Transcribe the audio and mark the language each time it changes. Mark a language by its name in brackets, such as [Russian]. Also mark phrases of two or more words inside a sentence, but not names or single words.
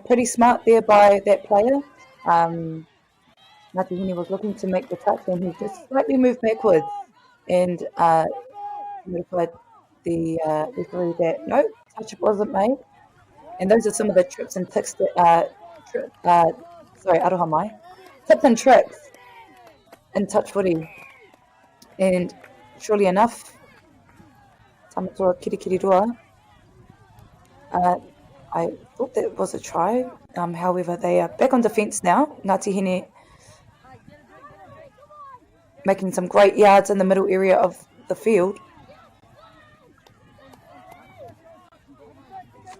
[English] Pretty smart there by that player. Ngāti Hine was looking to make the touch, and he just slightly moved backwards and notified the referee that no touch wasn't made. And those are some of the trips and tricks that, [Māori] aroha mai, [English] tips and tricks in touch footy. And surely enough, Tamatoa Kirikiriroa, I thought that was a try. However, they are back on defence now. Ngāti Hine making some great yards in the middle area of the field.